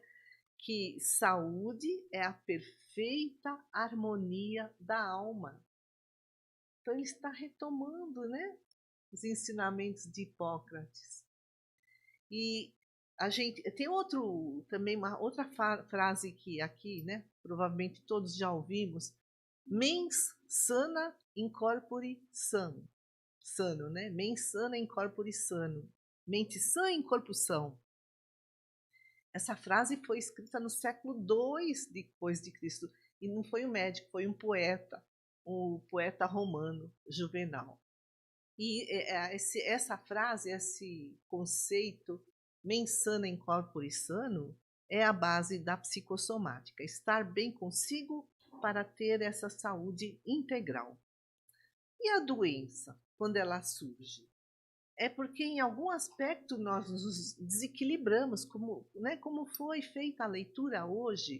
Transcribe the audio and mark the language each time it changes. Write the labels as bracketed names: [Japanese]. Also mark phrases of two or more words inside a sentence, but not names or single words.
[Portuguese] Que saúde é a perfeita harmonia da alma. Então ele está retomando, né, os ensinamentos de Hipócrates. E a gente tem também uma outra frase que aqui, né? Provavelmente todos já ouvimos: [Latin] mens sana in corpore sano. [Portuguese] Sano, né? [Latin] Mens sana in corpore sano. [Portuguese] Mente sã em corpo são. Essa frase foi escrita no século II depois de Cristo. E não foi um médico, foi um poeta, o poeta romano, Juvenal. E essa frase, esse conceito, [Latin] mens sana in corpore sano, [Portuguese] é a base da psicossomática. Estar bem consigo para ter essa saúde integral. E a doença, quando ela surge? É porque em algum aspecto nós nos desequilibramos, como foi feita a leitura hoje.